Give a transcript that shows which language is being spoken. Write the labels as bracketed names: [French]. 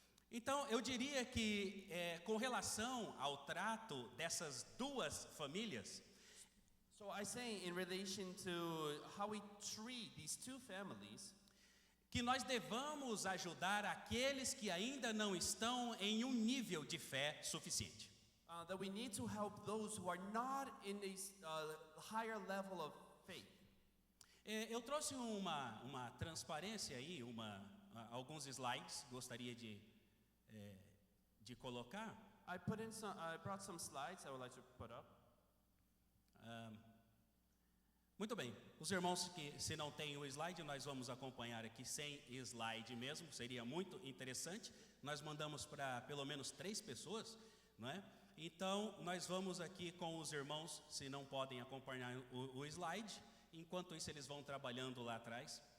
[Portuguese] Então eu diria que com relação ao trato dessas duas famílias, [English] So I say in relation to how we treat these two families, [Portuguese] que nós devamos ajudar aqueles que ainda não estão em um nível de fé suficiente. [English] that we need to help those who are not in a higher level of faith. [Portuguese] Eu trouxe uma transparência aí, alguns slides, gostaria de colocar. [English] I brought some slides I would like to put up. [Portuguese] Muito bem, os irmãos que se não tem o slide, nós vamos acompanhar aqui sem slide mesmo, seria muito interessante. Nós mandamos para pelo menos 3 pessoas, não é? Então, nós vamos aqui com os irmãos, se não podem acompanhar o slide, enquanto isso eles vão trabalhando lá atrás.